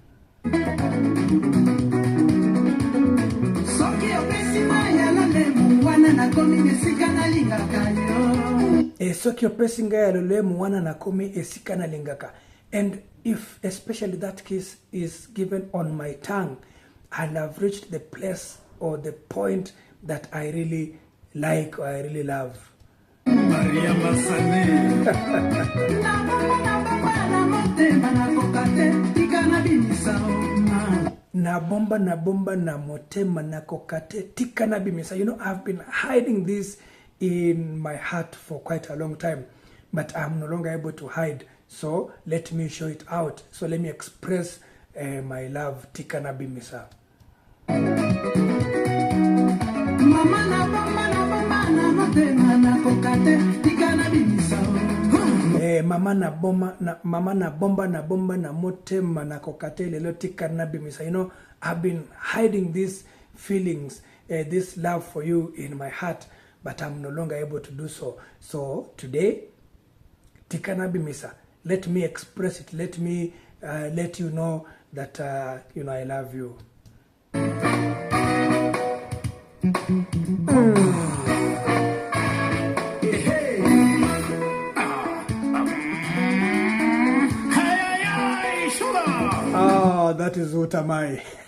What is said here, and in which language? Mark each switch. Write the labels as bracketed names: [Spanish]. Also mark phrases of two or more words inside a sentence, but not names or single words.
[English] And if especially that kiss is given on my tongue, I'll have reached the place or the point that I really like or I really love. [Lingala] Na bomba na motema na kokate tika na bimisa. [English] You know, I've been hiding this in my heart for quite a long time, but I'm no longer able to hide. So let me show it out. So let me express my love [Lingala] tika na bimisa. Mama na bomba na motema na kokate tika na bimisa. Mama na bomba na motema na kokate lelo tika na bimisa. [English] You know, I've been hiding these feelings, this love for you in my heart, but I'm no longer able to do so. So today, [Lingala] tika na bimisa. [English] Let me express it. Let me let you know that you know, I love you. Oh, that is what am I.